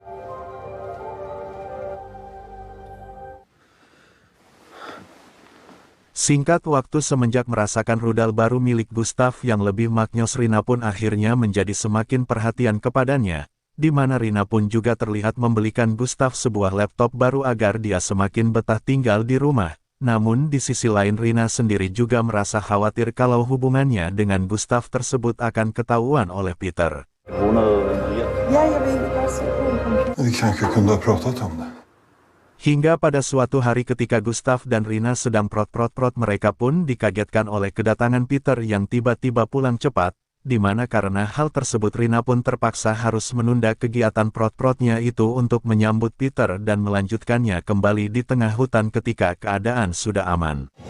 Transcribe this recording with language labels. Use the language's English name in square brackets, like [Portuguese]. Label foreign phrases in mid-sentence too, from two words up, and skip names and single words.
[Indonesian] Singkat waktu semenjak merasakan rudal baru milik Gustav yang lebih maknyos, Rina pun akhirnya menjadi semakin perhatian kepadanya. Di mana Rina pun juga terlihat membelikan Gustav sebuah laptop baru agar dia semakin betah tinggal di rumah. Namun di sisi lain Rina sendiri juga merasa khawatir kalau hubungannya dengan Gustav tersebut akan ketahuan oleh Peter. [Danish] Ja, jeg vil egentlig bare se på en [Swedish] Vi kanske kunde ha pratat om det. [Indonesian] Hingga pada suatu hari ketika Gustav dan Rina sedang prot-prot-prot, mereka pun dikagetkan oleh kedatangan Peter yang tiba-tiba pulang cepat. Di mana karena hal tersebut Rina pun terpaksa harus menunda kegiatan prot-protnya itu untuk menyambut Peter dan melanjutkannya kembali di tengah hutan ketika keadaan sudah aman.